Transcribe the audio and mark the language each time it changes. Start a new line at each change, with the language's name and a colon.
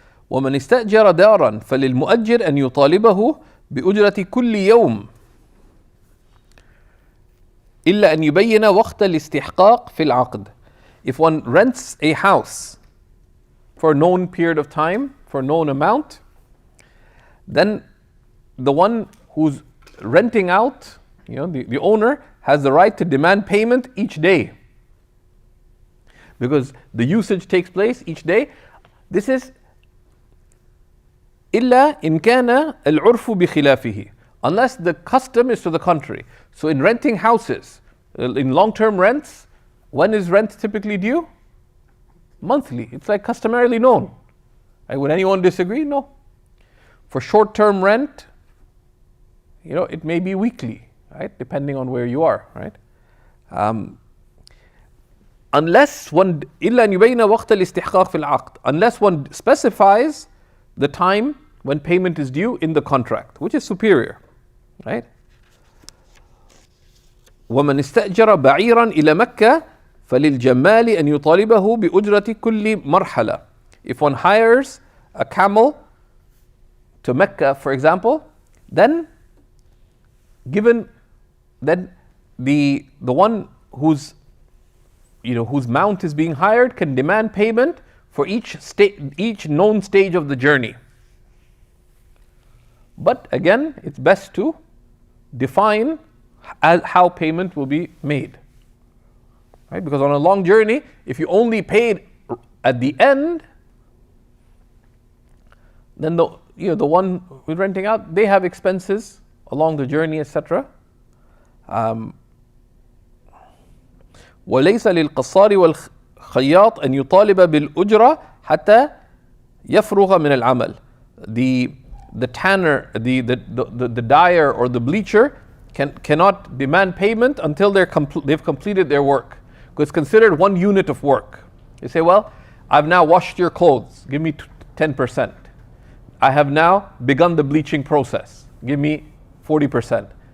Arabic: ومن استأجر دارا فللمؤجر أن يطالبه بأجرة كل يوم إلا أن يبين وقت الاستحقاق في العقد.
English: If one rents a house for a known period of time, for a known amount, then the one who's renting out, the owner has the right to demand payment each day. Because the usage takes place each day. This is
Arabic: إلا إن كان العرف بخلافه,
English: unless the custom is to the contrary. So in renting houses, in long-term rents, when is rent typically due? Monthly. It's like customarily known. Would anyone disagree? No. For short-term rent, it may be weekly, right? Depending on where you are, right? Unless one
Arabic: إلا أن يبين وقت الاستحقاق في العقد,
English: unless one specifies the time when payment is due in the contract, which is superior, right?
Arabic: ومن استأجر بعيرا إلى مكة فللجمال أن يطالبه بأجرة كل مرحلة.
English: If one hires a camel to Mecca, for example, then given that the one whose mount is being hired can demand payment for each known stage of the journey. But again, it's best to define how payment will be made. Right? Because on a long journey, if you only paid at the end, then the one who's renting out, they have expenses along the journey, etc.
Arabic: وليس للقصار والخياط أن يطالب بالأجرة حتى يفرغ من العمل.
English: The tanner, the dyer or the bleacher cannot demand payment until they've completed their work. Because it's considered one unit of work. You say, well, I've now washed your clothes, give me 10%. I have now begun the bleaching process, give me 40%.